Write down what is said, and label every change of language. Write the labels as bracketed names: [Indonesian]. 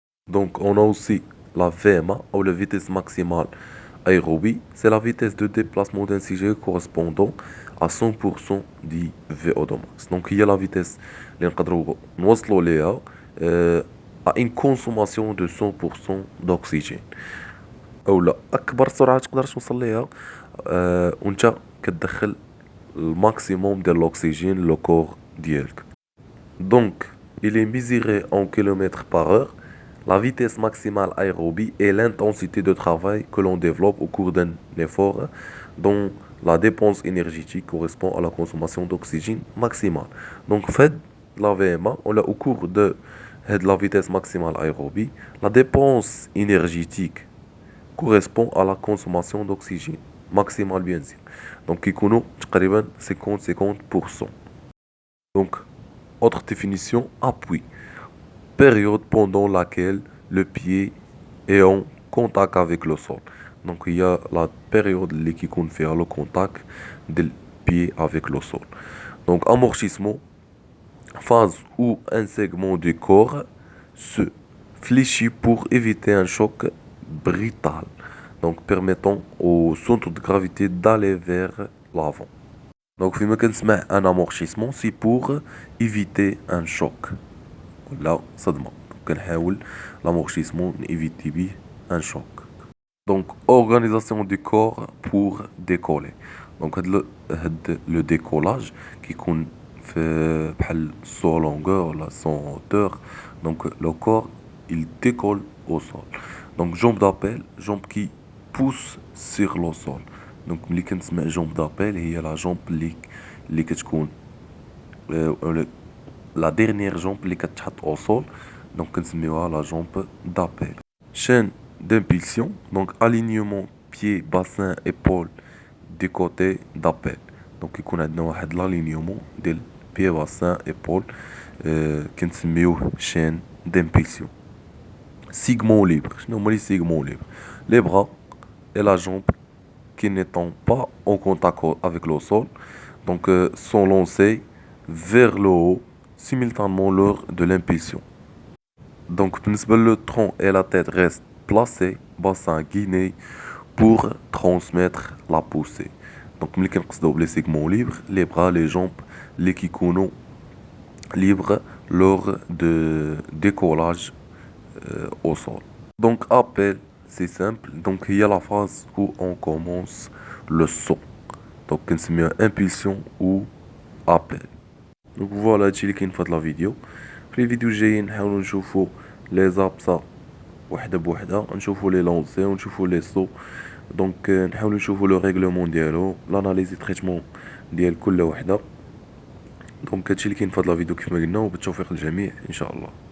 [French] Donc on a aussi la VMA ou la vitesse maximale aérobie, c'est la vitesse de déplacement d'un sujet correspondant à 100% du VO2 max. Donc il y a la vitesse [Arabic] اللي نقدروا نوصلوا ليها [French] à une consommation de 100% d'oxygène. [Arabic] او لا اكبر سرعه تقدر توصل ليها وانت كتدخل الماكسيموم ديال الاكسجين لو كور ديالك. [French] دونك il est mesuré en kilomètres par heure. La vitesse maximale aérobie est l'intensité de travail que l'on développe au cours d'un effort dont la dépense énergétique correspond à la consommation d'oxygène maximale. Donc fait la VMA on a au cours de la vitesse maximale aérobie, la dépense énergétique correspond à la consommation d'oxygène maximale bien sûr. [Arabic] Donc يكونوا تقريبا 50-50%. [French] Donc autre définition, appui, période pendant laquelle le pied est en contact avec le sol. Donc il y a la période qui [Arabic] يكون فيها [French] le contact du pied avec le sol. Donc amortissement, phase où un segment du corps se fléchit pour éviter un choc brutal, donc permettant au centre de gravité d'aller vers l'avant. Donc [Arabic] فيما كنسمع [French] un amortissement c'est pour éviter un choc [Arabic] ولا صدمة. [French] كنحاول l'amortissement éviter به un choc. Donc organisation du corps pour décoller. Donc هاد le décollage [Arabic] كيكون في بحال [French] sans longueur ولا sans hauteur. Donc le corps il décolle au sol. Donc jambe d'appel, jambe qui pousse sur le sol. [Arabic] دونك ملي كنسمع جومب دابيل هي لا جومب اللي كتكون لا ديرنيير جومب اللي كتحط او سول، دونك كنسميوها لا جومب دابيل. [French] chaîne d'impulsion, donc alignement pied, bassin, épaule du côté d'appel. Donc [Arabic] يكون عندنا واحد [French] l'alignement ديال pied, bassin, épaule كنسميوه chaîne d'impulsion. Segment libre. [Arabic] شنو هما لي segments libres? [French] Les bras et la jambe qui n'étant pas en contact avec le sol, donc sont lancés vers le haut simultanément lors de l'impulsion. Donc le tronc et la tête restent placés, bassin guiné, pour transmettre la poussée. Donc [Arabic] ملي كنقصدو [French] les segments libres, les bras, les jambes, les كيكونوا libres lors de décollage au sol. Donc appel, c'est simple. Donc il y a la phase où on commence le saut. Donc [Arabic] كنسميها [French] impulsion ou appel. [Arabic] Donc voilà هادشي اللي كاين في هاد لا فيديو. في الفيديو الجايين نحاولوا نشوفوا لي زابسا وحده بوحده، نشوفوا لي لونسي ونشوفوا لي سو. دونك نحاولوا نشوفوا لو ريغلومون ديالو، لاناليزي تريتمون ديال كل وحده. دونك هادشي اللي كاين في هاد لا فيديو كيف ما قلنا، وبالتوفيق للجميع ان شاء الله.